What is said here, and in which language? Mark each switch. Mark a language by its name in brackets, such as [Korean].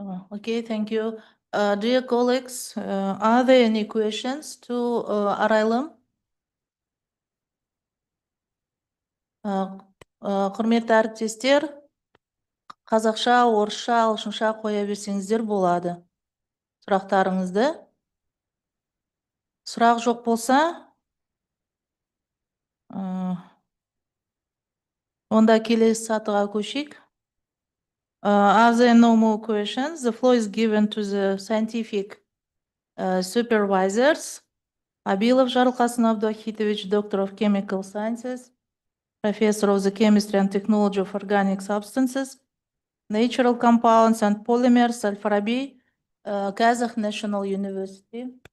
[English] Okay, thank you. Dear colleagues, are there any questions to Арайлым? [Kazakh] Құрметті әріптестер, қазақша, орысша, ағылшынша қоя берсеңіздер болады. Сұрақтарыңызды. Сұрақ жоқ болса, онда келесі сатыға көшейік. [English] Are there no more questions? The floor is given to the scientific supervisors. Абилов Жарылқасын Абдуахитович, Doctor of Chemical Sciences, Professor of the Chemistry and Technology of Organic Substances, Natural Compounds and Polymers, Al-Farabi, Kazakh National University.